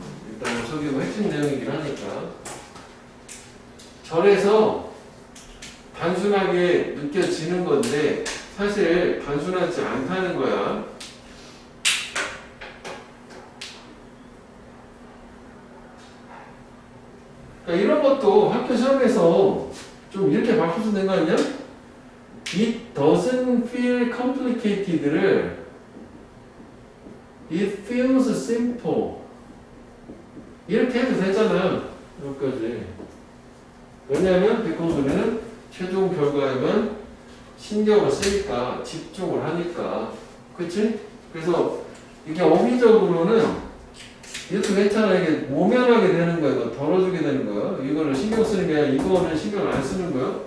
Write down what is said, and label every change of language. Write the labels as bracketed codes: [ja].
[ko] 일단 뭐 저기 뭐 핵심 내용이긴 하니까 절에서 단순하게 느껴지는 건데 사실 단순하지 않다는 거야. 그러니까 이런 것도 학교 시험에서 좀 이렇게 바꾸면 되는 거 아니야? [en] It doesn't feel complicated를 It feels simple 이렇게 해도 되잖아. [ko] 여기까지. 왜냐하면 because 우리는 최종 결과에만 신경을 쓰니까 집중을 하니까 그치? 그래서 이게 어휘적으로는 이것도 괜찮아. 이게 모면하게 되는 거야. 이거 덜어주게 되는 거야. 이거를 신경 쓰는 게 아니라 이거는 신경 안 쓰는 거야.